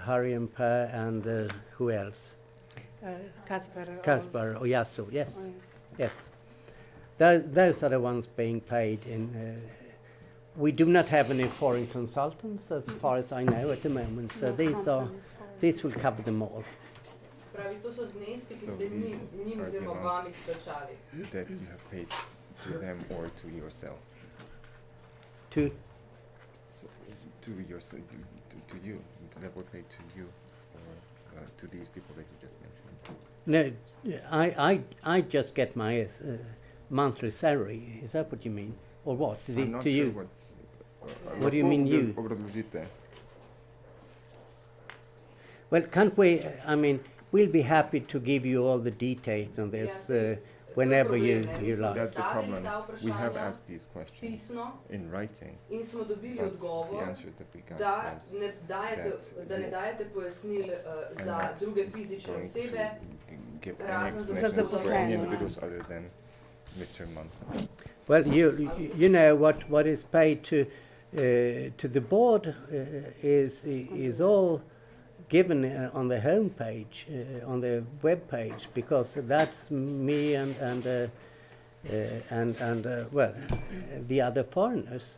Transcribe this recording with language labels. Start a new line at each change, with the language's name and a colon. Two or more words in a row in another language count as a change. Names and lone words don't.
English: Harjempa and who else? Kaspar Oyasu, yes. Yes. Those are the ones being paid in. We do not have any foreign consultants, as far as I know, at the moment. So these will cover them all.
Slovenian: Spravi, to so zneski, ki ste njim oziroma vam izplačali.
English: That you have paid to them or to yourself? To yourself, to you. That were paid to you or to these people that you just mentioned? No, I just get my monthly salary. Is that what you mean? Or what? I'm not to sure you? What do you mean you?
Slovenian: Obrazložitev.
English: Well, can't we, I mean, we'll be happy to give you all the details on this whenever you like. That's the problem. We have asked these questions in writing.
Slovenian: In smo dobili
English: But
Slovenian: odgovor,
English: the answer that we got
Slovenian: da
English: was
Slovenian: ne dajete pojasnil za druge fizične osebe,
English: give
Slovenian: razen za
English: explanations for any
Slovenian: zaposlene.
English: individuals other than Mr. Munson. Well, you know what is paid to the board is all given on the home page, on the web page, because that's me and the other foreigners.